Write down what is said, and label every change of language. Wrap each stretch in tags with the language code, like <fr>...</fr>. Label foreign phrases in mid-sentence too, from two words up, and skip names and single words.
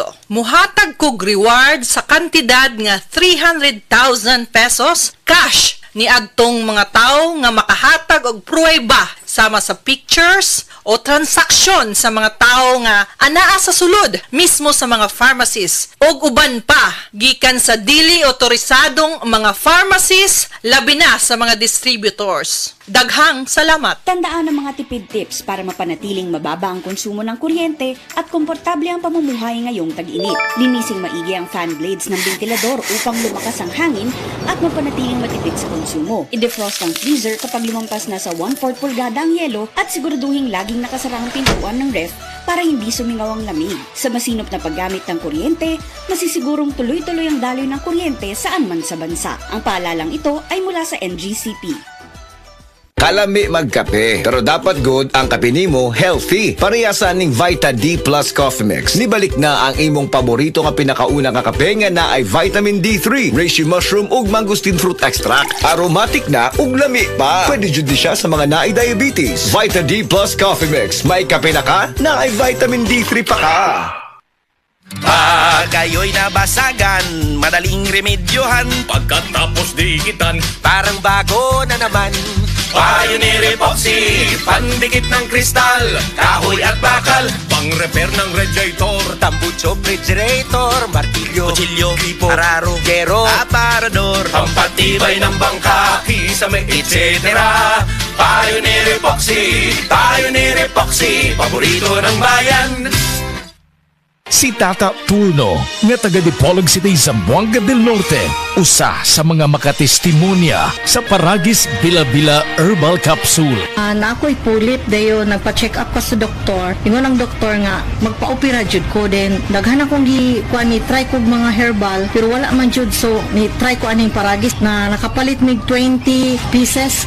<ceb>Muhatag kog reward sa kantidad nga 300,000 pesos cash ni adtong mga tao nga makahatag og pruweba sama sa pictures o transaksyon sa mga tao nga anaa sa sulod mismo sa mga pharmacies og uban pa gikan sa dili otorisadong mga pharmacies labi na sa mga distributors. Daghang salamat.</ceb> <tl>Tandaan ang mga tipid tips para mapanatiling mababa ang konsumo ng kuryente at komportable ang pamumuhay ngayong tag-init. Linising maigi ang</tl> <en>fan blades</en> <tl>ng ventilador upang lumakas ang hangin at mapanatiling matipid sa konsumo. I-defrost ang freezer kapag lumampas na sa 1/4 pulgada ang yelo at siguraduhin laging nakasara ang pintuan ng ref para hindi sumingaw ang lamig. Sa masinop na paggamit ng kuryente, masisigurong tuloy-tuloy ang daloy ng kuryente saan man sa bansa. Ang paalalang ito ay mula sa NGCP.</tl> <ceb>Kalami magkape, pero dapat good ang kape nimo healthy. Parehasan ning Vita D Plus Coffee Mix. Nibalik na ang imong paborito nga pinakauna nga kape nga na ay vitamin D3,</ceb> <en>reishi mushroom</en> <ceb>ug</ceb> <en>mangosteen fruit extract.</en> <ceb>Aromatic na ug lami pa. Pwede jud siya sa mga naay diabetes. Vita D Plus Coffee Mix. May kape na ka, na ay vitamin D3 pa ka.</ceb> <tl>Pag ayo'y nabasagan, madaling remedyohan. Pagkatapos dikitan, Parang bago na naman. Pioneer Epoxy, pandikit ng kristal, kahoy at bakal, pang-repair ng radiator, Tambucho, refrigerator, martilyo, kutsilyo, gripo, araro, gero, aparador, pampatibay ng bangka, kisame, etc. Pioneer Epoxy, paborito ng bayan.</tl> <ceb>Si Tata Turno, nga taga Dipolog City, Zamboanga del Norte, usa sa mga makatestimonya sa Paragis Bila-Bila Herbal Capsule. Na ako'y pulit dayo nagpa-check up ka sa doktor. Ingon ang doktor nga magpa-opera jud ko din. Daghan akong kuan ni try kog mga herbal pero wala man jud, so ni try ko aning Paragis na nakapalit mig 20 pieces.</ceb>